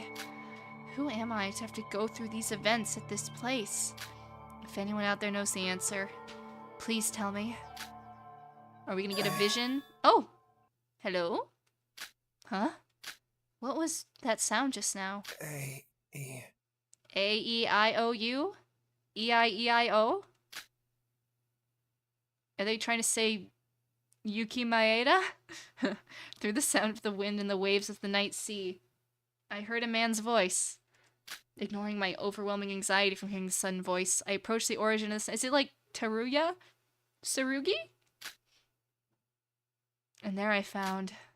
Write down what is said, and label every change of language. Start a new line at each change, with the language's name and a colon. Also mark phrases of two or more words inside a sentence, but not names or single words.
English: Who am I to have to go through these events at this place? If anyone out there knows the answer, please tell me. Are we gonna get a vision? Oh! Hello? Huh? What was that sound just now? A-E-I-O-U? E-I-E-I-O? Are they trying to say Yuki Maeda? Through the sound of the wind and the waves of the night sea, I heard a man's voice. Ignoring my overwhelming anxiety from hearing the sudden voice, I approached the origin of this. Is it like Teruya? Tsurugi? And there I found...